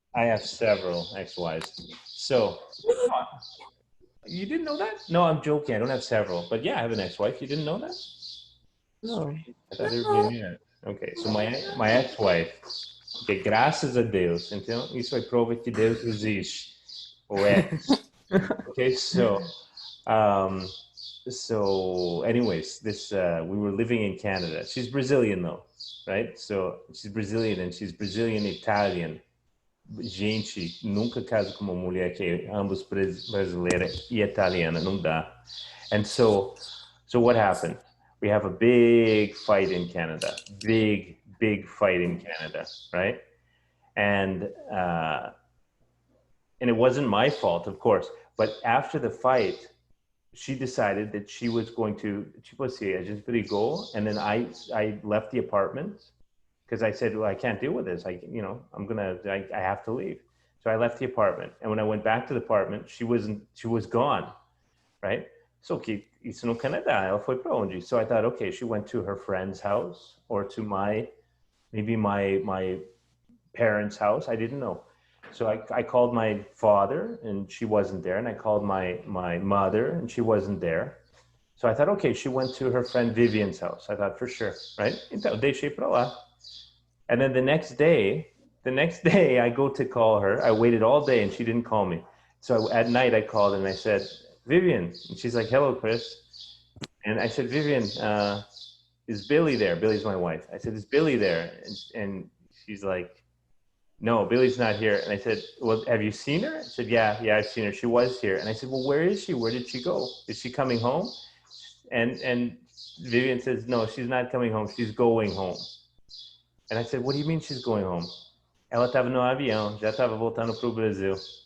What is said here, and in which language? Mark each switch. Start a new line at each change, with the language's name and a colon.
English: I have several ex-wives. So, You didn't know that? No, I'm joking. I don't have several. But yeah, I have an ex-wife. You didn't know that?
Portuguese: Não.
English: I thought everybody knew that. Okay, so my ex-wife,
Portuguese: que graças a Deus, então isso é prova que Deus existe. Ou é.
English: Okay, so anyways, this we were living in Canada. She's Brazilian though, right? So she's Brazilian and she's Brazilian Italian.
Portuguese: Gente, nunca caso com uma mulher que é ambos brasileira e italiana, não dá.
English: And so what happened? We have a big fight in Canada. Big fight in Canada, right? And it wasn't my fault, of course. But after the fight, she decided that she was going to,
Portuguese: tipo assim, a gente brigou,
English: and then I left the apartment because I said, well, I can't deal with this. I have to leave. So I left the apartment. And when I went back to the apartment, she was gone, right?
Portuguese: So que isso no Canadá, ela foi para onde?
English: So I thought, okay, she went to her friend's house or to maybe my parents' house. I didn't know. So I called my father and she wasn't there. And I called my mother and she wasn't there. So I thought, okay, she went to her friend Vivian's house. I thought for sure, right?
Portuguese: Então, deixei para lá.
English: And then the next day, I go to call her. I waited all day and she didn't call me. So at night I called and I said, Vivian. And she's like, hello, Chris. And I said, Vivian, is Billy there? Billy's my wife. I said, is Billy there? And she's like, no, Billy's not here. And I said, well, have you seen her? I said, yeah, I've seen her. She was here. And I said, well, where is she? Where did she go? Is she coming home? And Vivian says, no, she's not coming home. She's going home. And I said, what do you mean she's going home?
Portuguese: Ela estava no avião, já estava voltando para o Brasil.